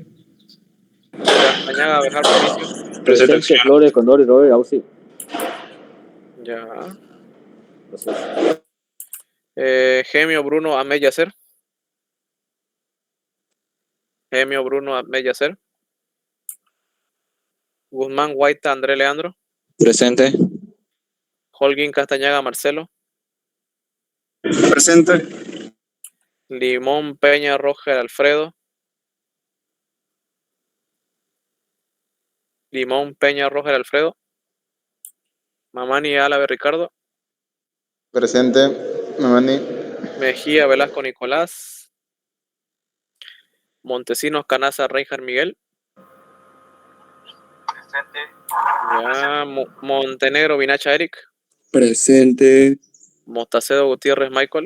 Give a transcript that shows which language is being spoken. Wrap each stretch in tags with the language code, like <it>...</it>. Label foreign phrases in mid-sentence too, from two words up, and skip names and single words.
<es>Castañaga, Bejar, Mauricio. Presente, señor. Flores, Condori, Robert, Auxi. Ya. Gemio, Bruno, Ahmed Yacer. Gemio, Bruno, Ahmed Yacer. Guzmán, Guaita, André Leandro. Presente. Holguín, Castañaga, Marcelo. Presente. Limón, Peña, Roger, Alfredo. Limón, Peña, Roger, Alfredo. Mamani, Álave, Ricardo. Presente. Mamani. Mejía, Velasco, Nicolás. Montesinos, Canaza, Reinhard, Miguel. Presente. Ya. Montenegro, Vinacha, Eric. Presente. Mostacedo, Gutiérrez, Michael.</es>